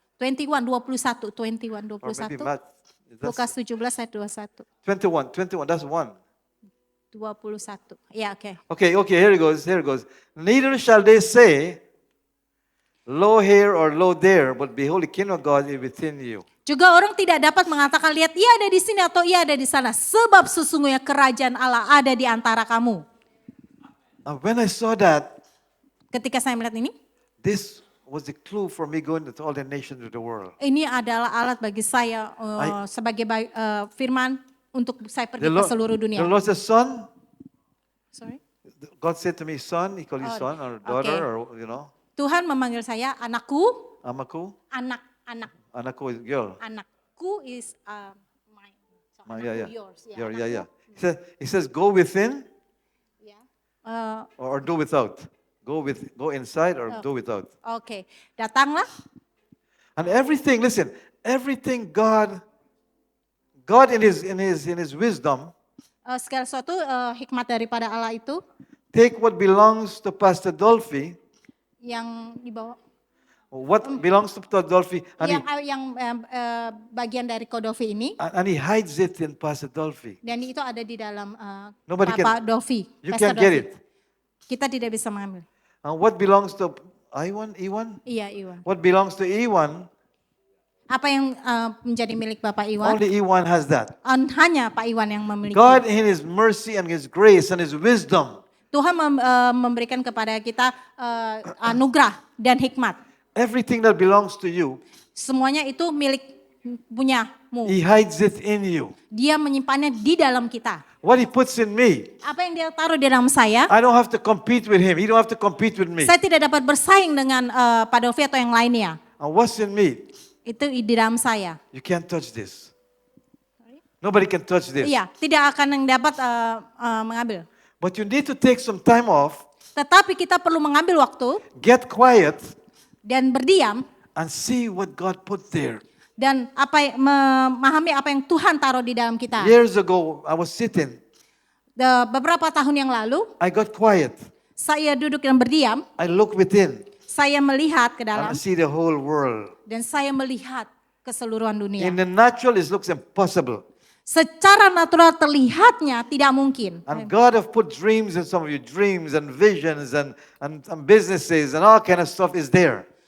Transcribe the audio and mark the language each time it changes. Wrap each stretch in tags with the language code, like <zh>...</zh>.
<en>21, 21, 21, Or 21. maybe Matt.</en> <id>Lukas</id> <en>That's</en> <id>17 ayat 21.</id> <en>21. That's one.</en> <id>21. Ya, oke.</id> <en>Okay. Here it goes. Neither shall they say, lo here or lo there, but behold, the kingdom of God is within you.</en> <id>Juga orang tidak dapat mengatakan, lihat ia ada di sini atau ia ada di sana. Sebab sesungguhnya kerajaan Allah ada di antara kamu.</id> <en>When I saw that,</en> <id>Ketika saya melihat ini,</id> <en>this was the clue for me going to all the nations of the world.</en> <id>ini adalah alat bagi saya sebagai firman untuk saya pergi ke seluruh dunia.</id> <en>The Lord said, son, Sorry. God said to me, son, he called you son or daughter or,</en> <id>Tuhan memanggil saya anakku, Amaku. anak.</id> <en>Anakku is girl. Anakku is mine. So, anakku yours. Yeah. He says, go within or do without. Go inside or do without.</en> <id>Oke, datanglah.</id> <en>And everything, listen, everything God in his wisdom,</en> <id>Segala sesuatu hikmat daripada Allah itu</id> <en>take what belongs to Pastor Dolphy,</en> <id>yang dibawa,</id> <en>what belongs to Pastor Dolphy, and</en> <id>yang bagian dari Kodovi ini,</id> <en>he hides it in Pastor Dolphy.</en> <id>dan itu ada di dalam</id> <en>Nobody</en> <id>Bapak Dolphy.</id> <en>You Pastor can't get Dolphy. it.</en> <id>Kita tidak bisa mengambil.</id> <en>And what belongs to Iwan?</en> <id>Iya, Iwan.</id> <en>What belongs to Iwan?</en> <id>Apa yang menjadi milik Bapak Iwan?</id> <en>Only Iwan has that.</en> <id>Hanya Pak Iwan yang memiliki.</id> <en>God in his mercy and his grace and his wisdom,</en> <id>Tuhan memberikan kepada kita anugerah dan hikmat.</id> <en>everything that belongs to you,</en> <id>Semuanya itu milik punyamu.</id> <en>he hides it in you.</en> <id>Dia menyimpannya di dalam kita.</id> <en>What he puts in me,</en> <id>Apa yang dia taruh di dalam saya,</id> <en>I don't have to compete with him. He don't have to compete with me.</en> <id>saya tidak dapat bersaing dengan Pak Dovi atau yang lainnya.</id> <en>And what's in me,</en> <id>Itu di dalam saya.</id> <en>you can't touch this. Nobody can touch this.</en> <id>Iya, tidak akan yang dapat mengambil.</id> <en>But you need to take some time off,</en> <id>Tetapi kita perlu mengambil waktu</id> <en>get quiet,</en> <id>dan berdiam</id> <en>and see what God put there.</en> <id>dan memahami apa yang Tuhan taruh di dalam kita.</id> <en>Years ago, I was sitting.</en> <id>Beberapa tahun yang lalu,</id> <en>I got quiet.</en> <id>saya duduk dan berdiam.</id> <en>I look within</en> <id>Saya melihat ke</id> <en>and</en> <id>dalam</id> <en>I see the whole world.</en> <id>dan saya melihat keseluruhan dunia.</id> <en>In the natural, it looks impossible.</en> <id>Secara natural terlihatnya tidak mungkin.</id> <en>And God have put dreams in some of you, dreams and visions and businesses and all kind of stuff is there.</en>